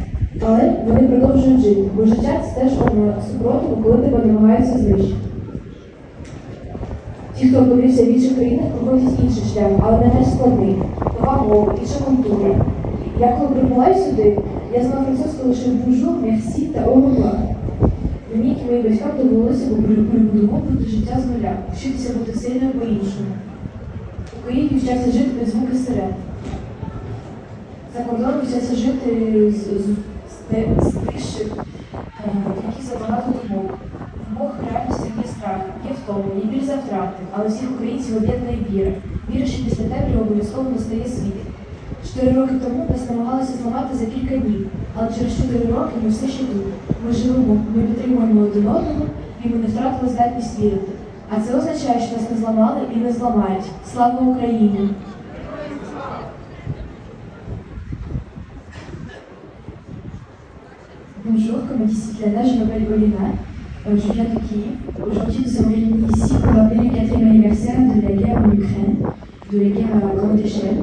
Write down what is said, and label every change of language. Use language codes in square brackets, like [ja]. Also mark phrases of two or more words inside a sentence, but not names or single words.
[uk] Але вони продовжують жити, бо життя – це теж форма супротиву, коли тебе намагаються знищити. Ті, хто опинився в інших країнах, проходять інший шлях, але не менш складний. Нова мова, інша культура. Я коли прибула сюди, я знала французьку лише [fr] bonjour, merci [uk] та [fr] au revoir. [uk] Мені, як і моїм батькам, довелося перебудовувати життя з нуля, вчитися бути сильною по-іншому. У Києві вчаться жити без звуки сирен. За кордоном вчаться жити з тиші, які забагато думок. В обох реальностях є страх, є втома, є біль за втрати, але всіх українців об'єднує віра. Віра, що після темряви обов'язково настає світ. 4 роки тому нас намагалися зламати за кілька днів, але через 4 роки ми все ще тут. Ми живемо, ми підтримуємо один одного, і ми не втратили здатність вірити. А це означає, що нас не зламали і не зламають. Слава Україні! [fr] Bonjour, comme dit Svetlana, je m'appelle Olena, je viens de Kiev. Aujourd'hui, nous sommes réunis ici pour rappeler le 4e anniversaire de la guerre en Ukraine, de la guerre à grande échelle.